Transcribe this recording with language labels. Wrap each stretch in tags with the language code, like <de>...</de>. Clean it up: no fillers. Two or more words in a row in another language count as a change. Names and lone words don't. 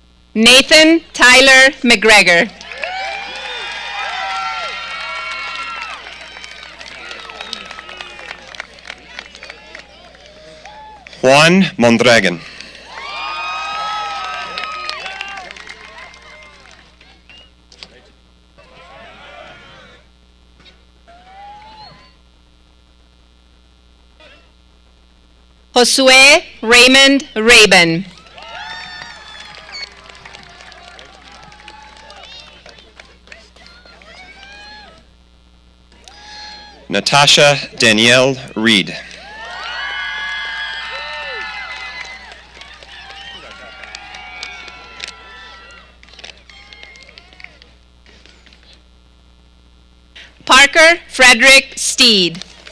<en>Nathan Tyler McGregor. Juan Mondragon. Josue Raymond Rabin. Natasha Danielle Reed. Parker Frederick Steed.</en>